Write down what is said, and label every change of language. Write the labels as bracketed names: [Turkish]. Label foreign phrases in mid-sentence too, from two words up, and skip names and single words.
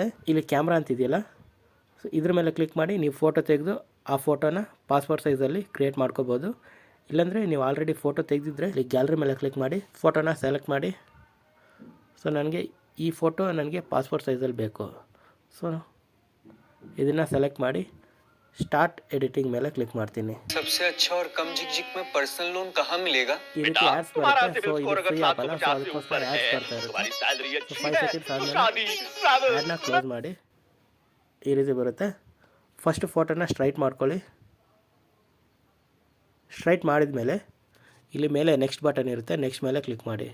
[Kannada] ಇಲ್ಲಿ ಕ್ಯಾಮ್ರಾ ಅಂತಿದೆಯಲ್ಲ, ಸೊ ಇದ್ರ ಮೇಲೆ ಕ್ಲಿಕ್ ಮಾಡಿ ನೀವು ಫೋಟೋ ತೆಗೆದು ಆ ಫೋಟೋನ ಪಾಸ್ಪೋರ್ಟ್ ಸೈಜಲ್ಲಿ ಕ್ರಿಯೇಟ್ ಮಾಡ್ಕೋಬೋದು. ಇಲ್ಲಾಂದರೆ ನೀವು ಆಲ್ರೆಡಿ ಫೋಟೋ ತೆಗೆದಿದ್ರೆ ಇಲ್ಲಿ ಗ್ಯಾಲರಿ ಮೇಲೆ ಕ್ಲಿಕ್ ಮಾಡಿ ಫೋಟೋನ ಸೆಲೆಕ್ಟ್ ಮಾಡಿ. ಸೊ ನನಗೆ ಈ ಫೋಟೋ ನನಗೆ ಪಾಸ್ಪೋರ್ಟ್ ಸೈಜಲ್ಲಿ ಬೇಕು. ಸೊ ಇದನ್ನು ಸೆಲೆಕ್ಟ್ ಮಾಡಿ [English] start editing [Kannada] ಮೇಲೆ ಕ್ಲಿಕ್ ಮಾಡ್ತೀನಿ. [Hindi] सबसे अच्छा और कम झिकझिक में [English] personal loan [Hindi] कहाँ मिलेगा? [Kannada] ಈ ರೀತಿ ಆಡ್ಸ್ ಬರುತ್ತೆ. ಸೊ ಇದು [English] free app [Kannada] ಅಲ್ಲ, ಸೊ ಅದಕ್ಕೋಸ್ಕರ ಆಡ್ಸ್ ಬರ್ತಾ ಇರುತ್ತೆ. ಸೊ 5 ಸೆಕೆಂಡ್ಸ್ ಆದಮೇಲೆ ಆ್ಯಡ್ನ ಕ್ಲೋಸ್ ಮಾಡಿ. ಈ ರೀತಿ ಬರುತ್ತೆ. ಫಸ್ಟ್ ಫೋಟೋನ ಸ್ಟ್ರೈಟ್ ಮಾಡ್ಕೊಳ್ಳಿ. ಸ್ಟ್ರೈಟ್ ಮಾಡಿದ ಮೇಲೆ ಇಲ್ಲಿ ಮೇಲೆ [English] next button [Kannada] ಇರುತ್ತೆ, ನೆಕ್ಸ್ಟ್ ಮೇಲೆ ಕ್ಲಿಕ್ ಮಾಡಿ.